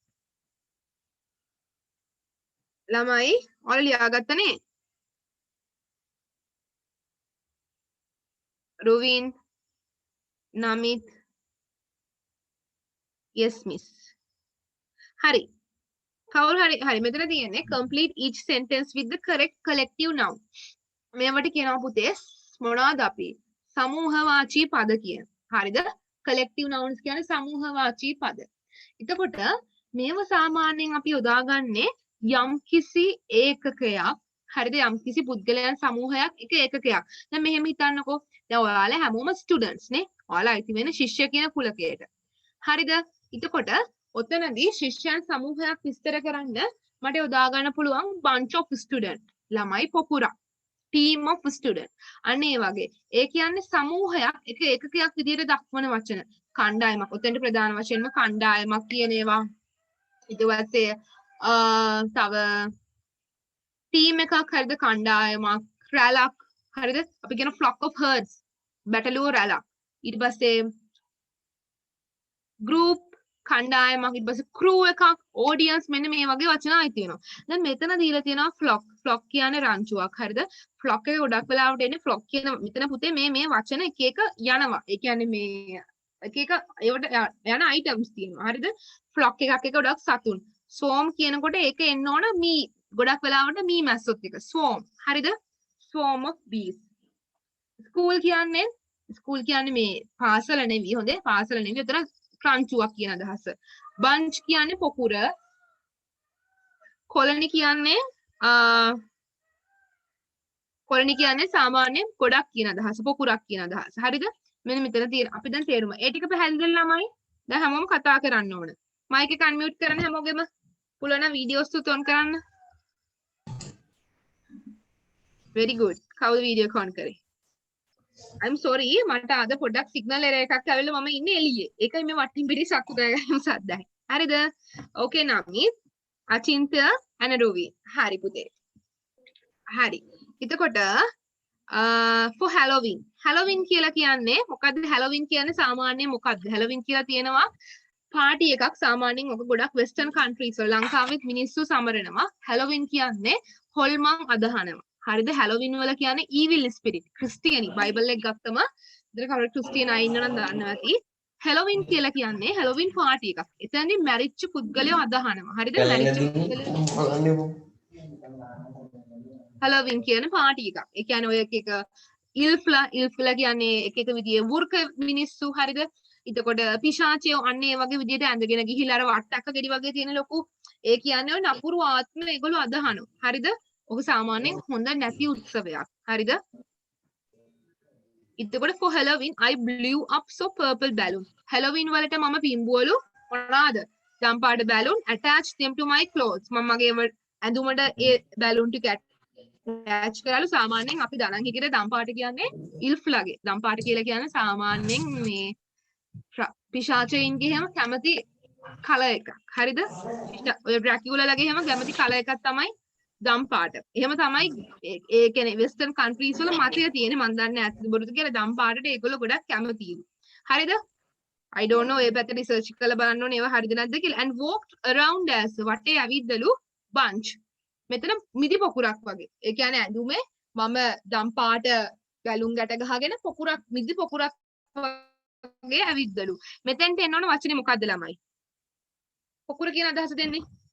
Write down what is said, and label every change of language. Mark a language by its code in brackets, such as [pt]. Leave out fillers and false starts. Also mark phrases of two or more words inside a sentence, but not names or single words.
[si] ළමයි ඔයාලා ලියාගත්තනේ? [en] රුවින් නමිත් yes miss. [si] හරි. කවුරු හරි මෙතන තියෙන්නේ [en] complete each sentence with the correct collective noun. [si] මේවට කියනවා පුතේ මොනවද අපි? සමූහවාචී පද කියන. හරිද? [en] collective nouns [si] කියන්නේ සමූහවාචී පද. එතකොට මේව සාමාන්‍යයෙන් අපි යොදාගන්නේ යම්කිසි ඒකකයක්. හරිද? යම්කිසි පුද්ගලයන් සමූහයක් එක ඒකකයක්. දැන් මෙහෙම හිතන්නකෝ. දැන් ඔයාලා හැමෝම ස්ටුඩන්ට්ස් නේ. ඔයාලා අයිති වෙන ශිෂ්‍ය කියන කුලකයට. හරිද? එතකොට ඔතනදී ශිෂ්‍යයන් සමූහයක් විස්තර කරන්න මට යොදා ගන්න පුළුවන් [en] bunch of student [si] ළමයි පොකුරක් team [en] of student [si] අන්න ඒ වගේ ඒ කියන්නේ සමූහයක් එක ඒකකයක් විදිහට දක්වන වචන කණ්ඩායමක් ඔතෙන්ට ප්‍රධාන වශයෙන්ම කණ්ඩායමක් කියන ඒවා ඊට පස්සේ තව team එකක් හරිද කණ්ඩායමක් රැලක් හරිද අපි කියන [en] flock of herds [si] බැටළුවෝ රැලක් ඊට පස්සේ group කණ්ඩායමක් ඊට පස්සේ crew එකක් audience මෙන්න මේ වගේ වචන ආයි තියෙනවා. දැන් මෙතන දීලා තියෙනවා flock කියන්නේ රංචුවක්. හරිද? flock එක ගොඩක් වෙලාවට එන්නේ flock කියන මෙතන පුතේ මේ වචන එක එක යනවා. ඒ කියන්නේ මේ එක එක ඒවට යන items තියෙනවා. හරිද? flock එකක් එක ගොඩක් සතුන්. swarm කියනකොට ඒක එන්න ඕන me ගොඩක් වෙලාවට me මැස්සොත් එක. swarm. හරිද? [en] swarm of bees. [si] school කියන්නේ මේ පාසල නෙවෙයි හොඳේ. පාසල නෙවෙයි. උතන රංචුවක් කියන අදහස. bunch කියන්නේ පොකුර. colony කියන්නේ සාමාන්‍යයෙන් ගොඩක් කියන අදහස. පොකුරක් කියන අදහස. හරිද? මෙන්න මෙතන තියෙන අපි දැන් තේරුම. ඒ ටික පැහැදිලි ළමයි. දැන් හැමෝම කතා කරන්න ඕන. මයික් එක අන්මියුට් කරන්න හැමෝගෙම. පුළුවන් නම් වීඩියෝස් තුත් ඔන් කරන්න. [en] very good. [si] කවුද වීඩියෝ එක ඔන් කරේ? [en] I'm sorry [si] මට අද පොඩ්ඩක් [en] signal error [si] එකක් ඇවිල්ලා මම ඉන්නේ එළියේ. ඒකයි මේ වටින් පිටි සතු ගෑගන්න සද්දයි. හරිද? ඕකේ නමිත් අචින්ත්‍ය අනරුවි. හරි පුතේ. හරි. එතකොට for Halloween. Halloween කියලා කියන්නේ මොකද්ද? Halloween කියන්නේ සාමාන්‍යයෙන් මොකද්ද? Halloween කියලා තියෙනවා පාටි එකක් සාමාන්‍යයෙන් ඔක ගොඩක් [en] western countries [si] වල ලංකාවෙත් මිනිස්සු සමරනවා. Halloween කියන්නේ හොල්මන් අදහනවා. හරිද? හැලෝවින් වල කියන්නේ [en] evil spirit [si] ක්‍රිස්තියානි බයිබල් එක ගත්තම ඉතින් කවුරු ක්‍රිස්තියානි අය ඉන්නනම් දන්නවා ඇති හැලොවින් කියලා කියන්නේ හැලොවින් පාටි එකක්. එතනදී මැරිච්ච පුද්ගලයෝ අදහනවා. හරිද? මැරිච්ච පුද්ගලයෝ හැලොවින් කියන පාටි එකක්. ඒ කියන්නේ ඔය එක ඉල්ෆ්ලා කියන්නේ එක එක විදිහේ වෘක මිනිස්සු හරිද? එතකොට පිශාචයෝ අන්න ඒ වගේ විදිහට ඇඳගෙන ගිහිල්ලා අර වට්ටක්ක ගෙඩි වගේ තියෙන ලොකු ඒ කියන්නේ ඔය නපුරු ආත්ම ඒගොල්ලෝ අදහනවා. හරිද? ඔක සාමාන්‍යයෙන් හොඳ නැති උත්සවයක්. හරිද? [en] එතකොට for Halloween I blew up so purple balloon. [si] Halloween වලට මම පිම්බුවලු මොනවාද? ජම්පාඩ balloon [en] attach them to my clothes. [si] මම මගේ ඇඳුමට ඒ balloon ටික attach කරලා සාමාන්‍යයෙන් අපි දනන් හිටියට දම්පාට කියන්නේ ඉල්ෆ්ලාගේ. දම්පාට කියලා කියන්නේ සාමාන්‍යයෙන් මේ පිශාචයින්ගේ හැම කැමති කලර් එකක්. හරිද? ඔය ඩ්‍රැකියුලාගේ හැම කැමති කලර් එකක් තමයි දම්පාට. එහෙම තමයි ඒ කියන්නේ [en] western countries [si] වල මතය තියෙන්නේ. මම දන්නේ ඇත්තද බොරුද කියලා දම්පාටට ඒගොල්ලෝ ගොඩක් කැමතියි. හරිද? [en] I don't know [si] ඒ පැත්ත රිසර්ච් කරලා බලන්න ඕනේ ඒවා හරිද නැද්ද කියලා. [en] And walked around as [si] වටේ ඇවිද්දලු [en] bunch. [si] මෙතන මිදි පොකුරක් වගේ. ඒ කියන්නේ ඇඳුමේ මම දම්පාට බැලුම් ගැට ගහගෙන පොකුරක් මිදි පොකුරක් වගේ ඇවිද්දලු. මෙතෙන්ට එන්න ඕන වචනේ මොකද්ද ළමයි? පොකුර කියන අදහස දෙන්නේ.